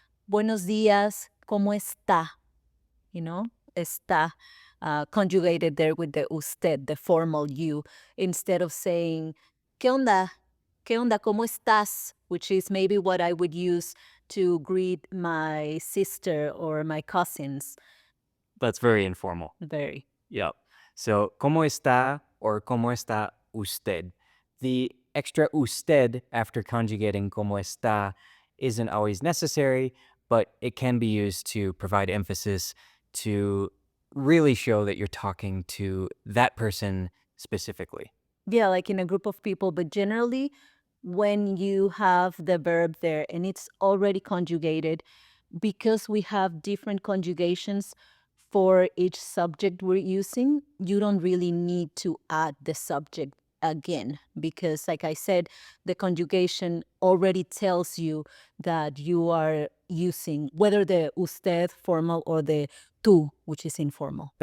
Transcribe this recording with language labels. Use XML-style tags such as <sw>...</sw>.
<es>Buenos días, ¿cómo está?</es> <en>You know, está conjugated there with the usted, the formal you, instead of saying,</en> <es>¿Qué onda? ¿Qué onda? ¿Cómo estás?</es> <en>Which is maybe what I would use to greet my sister or my cousins. That's very informal. Very. Yep.</en> <es>So, ¿cómo está or cómo está usted?</es> <en>The extra usted after conjugating cómo está isn't always necessary, but it can be used to provide emphasis to really show that you're talking to that person specifically. Yeah, like in a group of people, but generally, when you have the verb there and it's already conjugated, because we have different conjugations for each subject we're using, you don't really need to add the subject again because, like I said, the conjugation already tells you that you are using whether the usted formal or the tú, which is informal.</en>